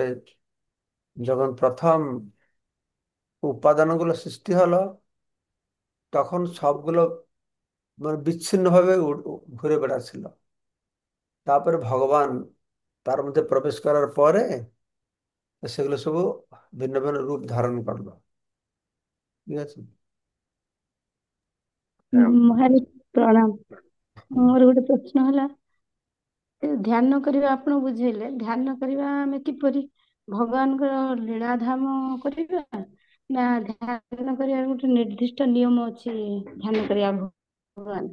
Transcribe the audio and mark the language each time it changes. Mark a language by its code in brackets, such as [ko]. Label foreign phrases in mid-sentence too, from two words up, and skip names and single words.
[bn] যখন প্রথম উপাদানগুলো সৃষ্টি হলো, তখন সবগুলো মানে বিচ্ছিন্ন ভাবে ঘুরে বেড়াচ্ছিল। তারপরে ভগবান তার মধ্যে প্রবেশ করার পরে সেগুলো ସବୁ ভিন্ন ভিন্ন রূপ ধারণ করলো। ঠিক আছে। হ্যাঁ। [or] ମହାରାଜ ପ୍ରଣାମ। ମୋର ଗୋଟେ ପ୍ରଶ୍ନ ହେଲା, ଏ ଧ୍ୟାନ କରିବା ଆପଣ ବୁଝେଇଲେ, ଧ୍ୟାନ କରିବା ଆମେ କିପରି? ଭଗବାନଙ୍କର ଲୀଳାଧାମ କରିବା ନା ଧ୍ୟାନ କରିବାର ଗୋଟେ ନିର୍ଦ୍ଦିଷ୍ଟ ନିୟମ ଅଛି ଧ୍ୟାନ କରିବା ଭଗବାନ?